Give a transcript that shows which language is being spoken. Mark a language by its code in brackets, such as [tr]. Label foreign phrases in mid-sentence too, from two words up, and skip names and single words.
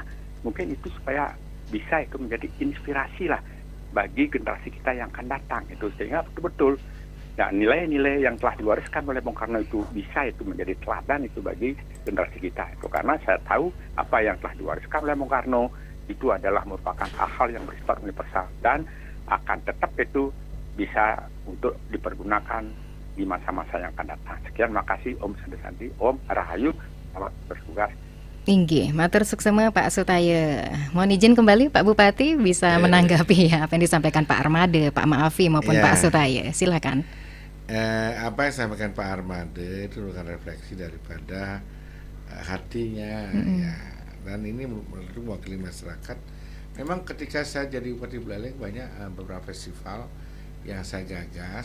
[id] Mungkin itu supaya bisa itu menjadi inspirasi lah bagi generasi kita yang akan datang itu, sehingga betul-betul ya nilai-nilai yang telah diwariskan oleh Bung Karno itu bisa itu menjadi teladan itu bagi generasi kita itu. Karena saya tahu apa yang telah diwariskan oleh Bung Karno itu adalah merupakan hal-hal yang bersifat universal dan akan tetap itu bisa untuk dipergunakan di masa-masa yang akan datang. Sekian, makasih Om Santi, Om Rahayu, selamat bertugas. Tinggi, [ban] matur suksema [id] Pak Sutaye. Mohon izin kembali Pak Bupati bisa menanggapi apa yang disampaikan Pak Armade, Pak Maafi maupun Pak Sutaye. Silakan. Apa yang disampaikan Pak Armade itu bukan refleksi daripada hatinya ya. Dan ini menurut mewakili masyarakat. Memang ketika saya jadi Bupati Buleleng banyak beberapa festival yang saya gagas.